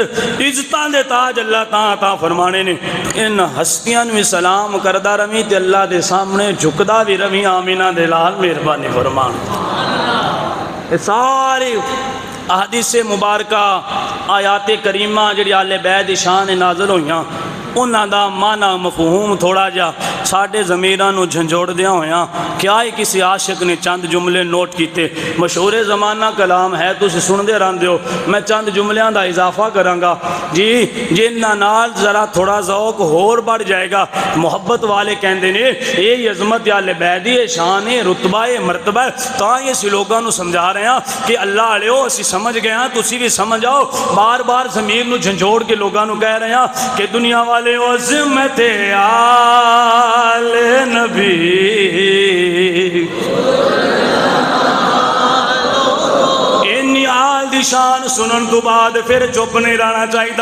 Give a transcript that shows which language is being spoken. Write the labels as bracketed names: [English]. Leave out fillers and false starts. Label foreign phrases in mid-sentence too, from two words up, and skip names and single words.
[Punjabi] عزتاں دے تاج اللہ تعالیٰ عطا فرمانے نے. ان ہستیاں بھی سلام کردہ روی تے اللہ دے سامنے جھکدا بھی روی. آمینہ دے لال مہربانی فرمان. سارے احادیث مبارکہ آیات کریمہ جڑی اہل بیت دی شان نازل ہوئیاں انہاں دا معنی مفہوم تھوڑا جا ساڈے ضمیراں نو جھنجھوڑ دیاں ہویاں. کیا ہی کسی عاشق نے چند جملے نوٹ کیتے. مشہور زمانہ کلام ہے تسی سندے رہندے ہو. میں چند جملیاں دا اضافہ کراں گا جی جنہاں نال ذرا تھوڑا ذوق ہور بڑھ جائے گا. محبت والے کہندے نے یہ عظمت اہل بیت دی شان ہے رتبہ ہے مرتبہ ہے. تاں یہ اسی لوگاں نو سمجھا رہے ہیں کہ اللہ علیو اسی سمجھ گئے ہیں تسی بھی سمجھ آؤ. بار بار ضمیر نو جھنجھوڑ کے لوگاں نو کہہ رہے ہیں کہ دنیا والے عظمت آل نبی انی آل دی شان سنن تو بعد پھر چپ نہیں رہنا چاہیے.